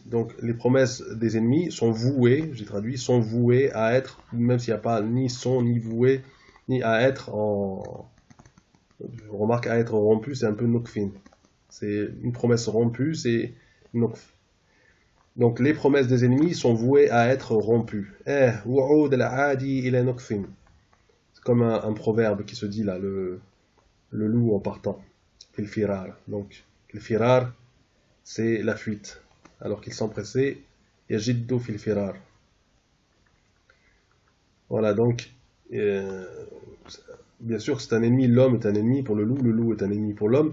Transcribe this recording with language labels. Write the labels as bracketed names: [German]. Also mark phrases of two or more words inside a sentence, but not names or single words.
[French] Donc les promesses des ennemis sont vouées, j'ai traduit, sont vouées à être, même s'il n'y a pas ni son, ni voué, ni à être Remarque, à être rompu, c'est un peu nukfin. C'est une promesse rompue, c'est nukf. Donc les promesses des ennemis sont vouées à être rompues. [Arabic] وعود الأعادي إلى نكف. [French] C'est comme un proverbe qui se dit là, le loup en partant. [Arabic] في الفرار. [French] Donc, le firar, c'est la fuite. Alors qu'ils sont pressés, [Arabic] يجد في الفرار. [French] Voilà, donc, bien sûr, c'est un ennemi, l'homme est un ennemi pour le loup est un ennemi pour l'homme.